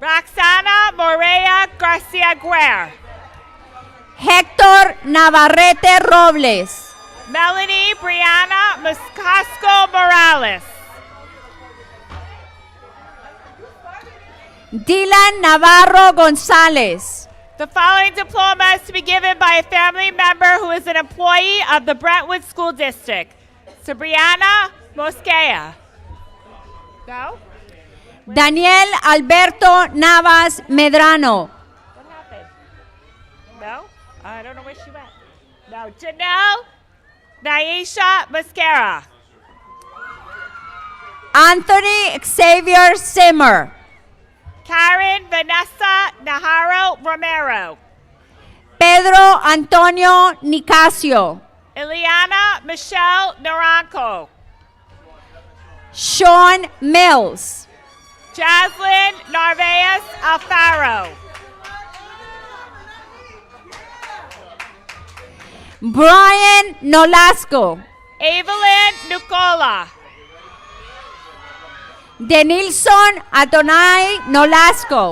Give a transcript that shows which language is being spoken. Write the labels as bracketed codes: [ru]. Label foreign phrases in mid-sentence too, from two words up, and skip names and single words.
[en] Roxana Morea Garcia Guerre. Héctor Navarrete Robles. Melanie Brianna Muscasco Morales. Dylan Navarro Gonzalez. The following diploma is to be given by a family member who is an employee of the Brentwood School District. Sabriana Mosquea. Go. Daniel Alberto Navas Medrano. What happened? No? I don't know where she went. No. Janelle Naisha Mascara. Anthony Xavier Simmer. Karen Vanessa Najarro Romero. Pedro Antonio Nicasio. Ileana Michelle Naranjo. Sean Mills. Jaslyn Narvaez Alfaro. Brian Nolasco. Evelyn Nicola. Denilson Adonai Nolasco.